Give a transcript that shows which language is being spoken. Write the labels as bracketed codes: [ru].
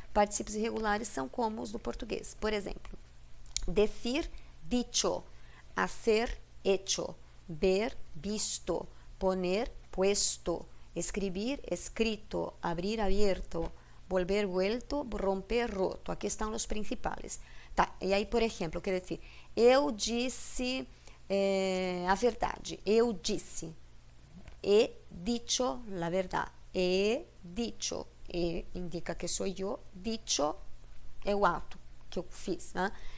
[pt] Particípios irregulares são como os do português. [es] Por exemplo, decir, dicho, hacer, hecho, ver, visto, poner, puesto, escribir, escrito, abrir, abierto, volver, vuelto, romper, roto. [pt] Aqui estão os principais. Tá, e aí, por exemplo, eu quero dizer, eu disse a verdade, eu disse, [es] he dicho la verdad, [pt] he dicho, indica que sou eu, dicho é o ato que eu fiz, né?